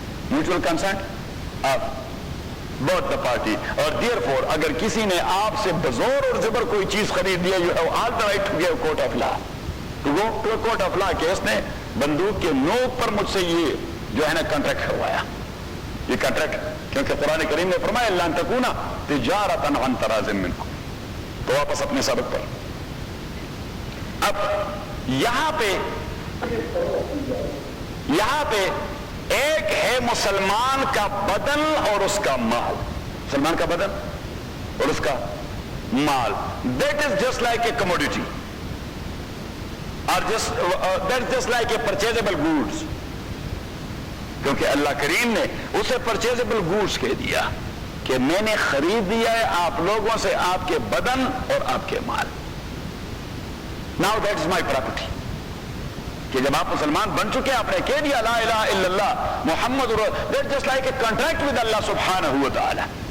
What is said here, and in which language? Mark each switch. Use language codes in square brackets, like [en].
[en] Mutual consent of both the party. [ur] اور [en] therefore [ur] اگر کسی نے آپ سے بزور اور زبر کوئی چیز خرید لیا، [en] you have all the right to give court of law, [ur] to go to court of law کہ اس نے بندوق کے نوک پر مجھ سے یہ جو ہے نا کانٹریکٹ کروایا. یہ کانٹریکٹ کیونکہ قرآن کریم نے فرمایا [ar] لَن تَكُونَ تِجَارَةً عَن تَرَاضٍ مِّنكُمْ. [ur] تو واپس اپنے سبق پر. اب یہاں پہ ایک ہے مسلمان کا بدن اور اس کا مال. مسلمان کا بدن اور اس کا مال. [en] That is just like a commodity or that's just like a purchasable goods. [ur] کیونکہ اللہ کریم نے اسے پرچیزبل گوڈس کہہ دیا کہ میں نے خرید دیا ہے آپ لوگوں سے آپ کے بدن اور آپ کے مال. [en] Now that is my property. [ur] کہ جب آپ مسلمان بن چکے آپ نے کہہ دیا لا الہ الا اللہ محمد [en] that's just like a contract with Allah [ur] سبحانہ وتعالی.